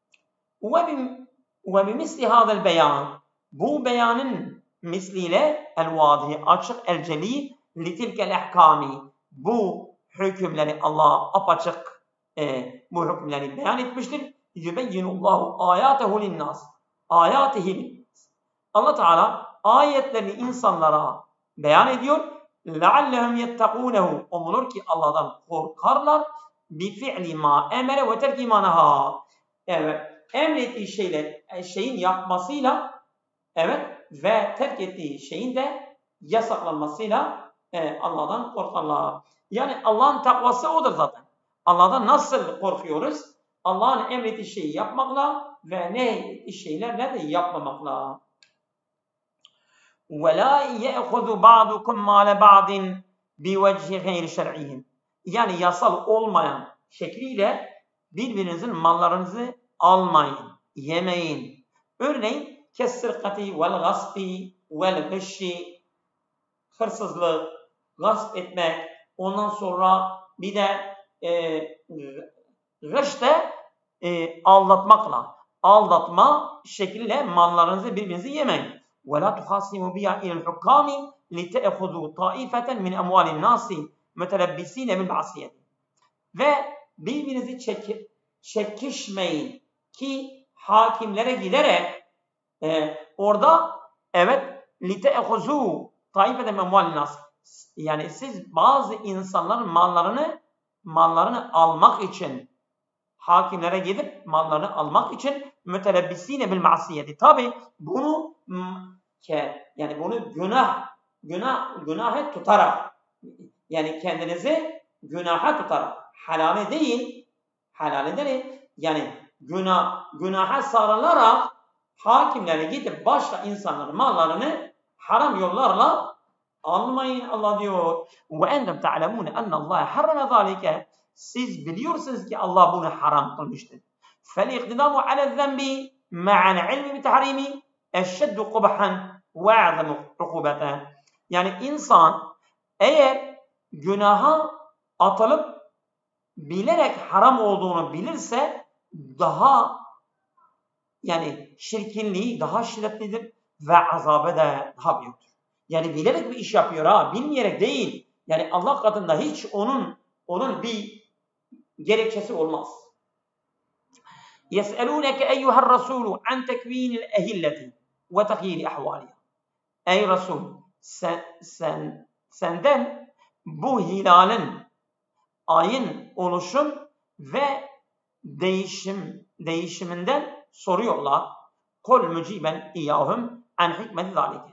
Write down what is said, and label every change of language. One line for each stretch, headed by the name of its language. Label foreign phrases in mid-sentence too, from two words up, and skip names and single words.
Arabic: وبمثل هذا البيان,
Turkish: bu beyanın misliyle el-vadihi açık
Arabic: الجلي لتلك الأحكام,
Turkish: bu hükümleri Allah apaçık bu hükümleri beyan etmiştir.
Arabic: يبين الله آياته للناس. Ayatihi.
Turkish: Allah Teala ayetlerini insanlara beyan ediyor.
Arabic: لَعَلَّهُمْ يَتَّقُونَهُ.
Turkish: Umulur ki Allah'tan korkarlar.
Arabic: بِفِعْلِ مَا اَمَرَ وَتَرْكِ مَا نَهَا.
Turkish: Evet, emrettiği şeyin yapmasıyla evet ve terk ettiği şeyin de yasaklanmasıyla Allah'tan korkarlar. Yani Allah'ın takvası odur zaten. Allah'tan nasıl korkuyoruz? Allah'ın emrettiği şeyi yapmakla ve ne ettiği şeylerle de yapmamakla.
Arabic: وَلَا يَأْخُذُ بَعْضُكُمْ مَالَ بَعْضٍ بِوَجْهِ غَيْرِ شَرْعِهِمْ.
Turkish: Yani yasal olmayan şekliyle birbirinizin mallarınızı almayın, yemeyin. Örneğin
Arabic: كالسرقة والغصب والغش,
Turkish: hırsızlık, gasp etmek, ondan sonra bir de gış da aldatmakla, aldatma şekliyle mallarınızı birbirinizi yemeyin.
Arabic: وَلَا تُخَاصِمُوا بِيَا اِلَى الْحُكَّامِ لِتَأْخُذُوا طَائِفَةً مِنْ اَمْوَالِ النَّاسِ مُتَلَبِّس۪ينَ بِالْمَعْصِيَةِ.
Turkish: Ve birbirinizi çekişmeyin ki hakimlere giderek orada evet
Arabic: لِتَأْخُذُوا طَائِفَةً مِنْ اَمْوَالِ النَّاسِ.
Turkish: Yani siz bazı insanların mallarını almak için hakimlere gidip mallarını almak için
Arabic: متلبسين بالمعصية.
Turkish: Tabi bunu yani bunu günaha tutarak yani kendinizi günaha tutarak halale değil yani günaha sarılarak hakimlere gidip başka insanların mallarını haram yollarla almayın Allah diyor.
Arabic: وأنتم تعلمون أن الله حرم ذلك.
Turkish: Siz biliyorsunuz ki Allah bunu haram kılmıştır.
Arabic: فَالْاِقْتِدَامُ عَلَى الذَّنْبِ مَعَ الْعِلْمِ بِتَحْرِيمِ اَشَّدُّ قُبَحًا وَاَعْظَمُ عُقُوبَةً.
Turkish: Yani insan eğer günaha atılıp bilerek haram olduğunu bilirse daha yani şirkinliği daha şiddetlidir ve azabı da daha büyüktür. Yani bilerek bir iş yapıyor ha, bilmeyerek değil. Yani Allah katında hiç onun bir gerekçesi olmaz.
Arabic: يَسْأَلُونَكَ اَيُّهَا الرَّسُولُ عَنْ تَكْو۪ينِ الْاَهِلَّةِ وَتَقْيِيلِ اَحْوَالِهَا.
Turkish: Ey Resul, senden bu hilalin, ayın oluşum ve değişiminden soruyorlar.
Arabic: قل مجيبا إياهم عن حكمة ذلك.